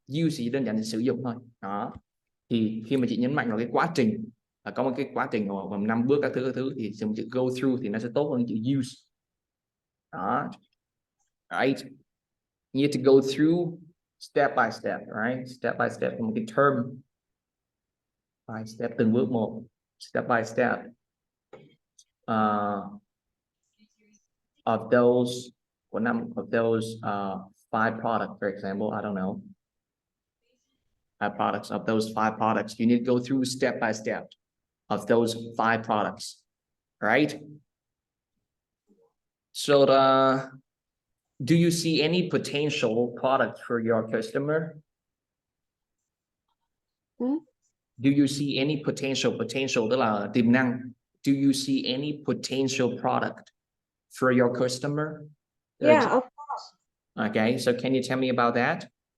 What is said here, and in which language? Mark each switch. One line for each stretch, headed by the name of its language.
Vietnamese: Use chỉ đơn giản là sử dụng thôi. Đó, thì khi mà chị nhấn mạnh vào cái quá trình, là có một cái quá trình gồm 5 bước các thứ thì dùng chữ go through thì nó sẽ tốt hơn chữ use. Đó,
English: right? You need to go through step by step, right?
Vietnamese: Step by step là một cái term, by step, từng bước một, step by step.
English: Of those, what number of those 5 products, for example, I don't know, 5 products, of those 5 products, you need to go through step by step of those 5 products, right? So do you see any potential product for your customer? Do you see any potential
Vietnamese: tức là tiềm năng?
English: Do you see any potential product for your customer? Yeah, of course. Okay, so can you tell me about that?